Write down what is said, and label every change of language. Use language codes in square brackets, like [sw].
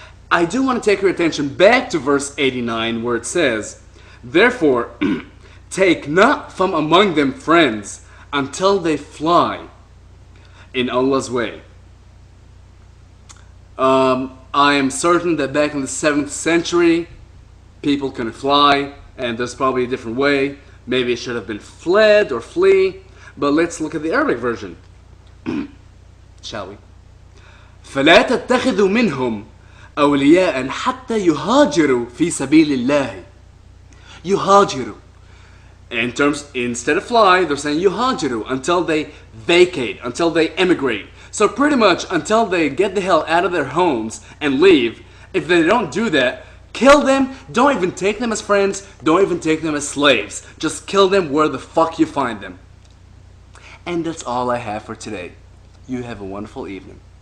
[en] I do want to take your attention back to verse 89 where it says, therefore, take not from among them friends until they fly in Allah's way. I am certain that back in the 7th century, people couldn't fly, and there's probably a different way. Maybe it should have been fled or flee, but let's look at the Arabic version. Shall we? [ar] فَلَا تَتَّخِذُوا مِنْهُمْ أولياء حتى يهاجروا في سبيل الله. يهاجروا. [en] Instead of fly, they're saying yuhajiru, until they vacate, until they emigrate. So pretty much until they get the hell out of their homes and leave, if they don't do that, kill them. Don't even take them as friends. Don't even take them as slaves. Just kill them where the fuck you find them. And that's all I have for today. You have a wonderful evening.